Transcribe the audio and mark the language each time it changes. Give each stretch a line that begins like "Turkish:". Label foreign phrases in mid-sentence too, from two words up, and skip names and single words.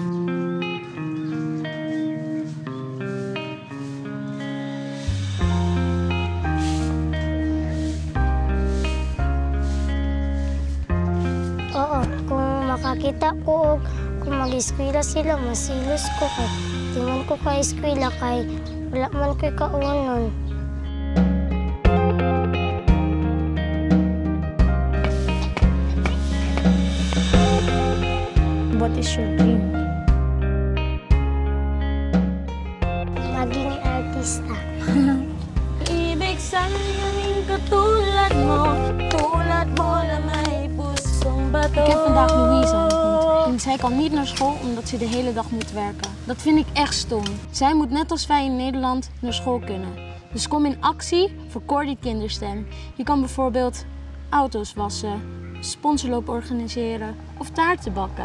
Cebuano: Oo, kung makakita ko, kung mag-eskwela sila, masilos ko kay. Di man ko ka-eskwela kay wala man ko'y kaunon.
English: What is your dream?
Filipino: Maging artista. Ibig sana'y naging katulad mo na may pusong bato.
Dutch: Ik heb vandaag Louise ontmoet. En zij kan niet naar school omdat ze de hele dag moet werken. Dat vind ik echt stom. Zij moet net als wij in Nederland naar school kunnen. Dus kom in actie voor Cordy Kinderstem. Je kan bijvoorbeeld auto's wassen, sponsorloop organiseren of taarten bakken.